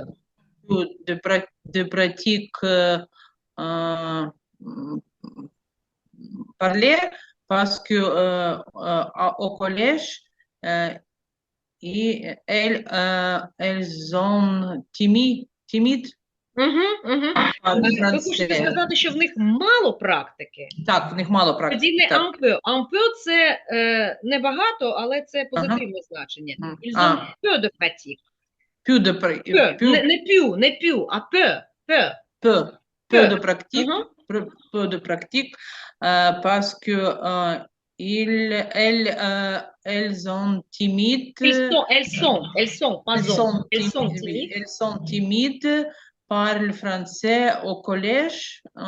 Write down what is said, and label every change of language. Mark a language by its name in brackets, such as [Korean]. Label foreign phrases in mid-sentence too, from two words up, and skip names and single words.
[French] de pratique euh, parler parce que au collège euh, elles ont timide Угу, угу. parler [Ukrainian] Ви хочете [French] français. [Ukrainian] сказати, що в них мало практики? Так, в них мало Тоді практики, не так. [French] un peu. Un peu – [Ukrainian] це небагато, але це Ага. позитивне значення. [French] Ils ont А, peu de pratique. peu de, Peu. peu, [Ukrainian] Не più, а peu. Peu. [French] peu, peu Peu. de pratique, Ага. peu de pratique parce que elles ont timide, Pas ont. Elles sont oui, timides. elles sont timides, parlent français au collège.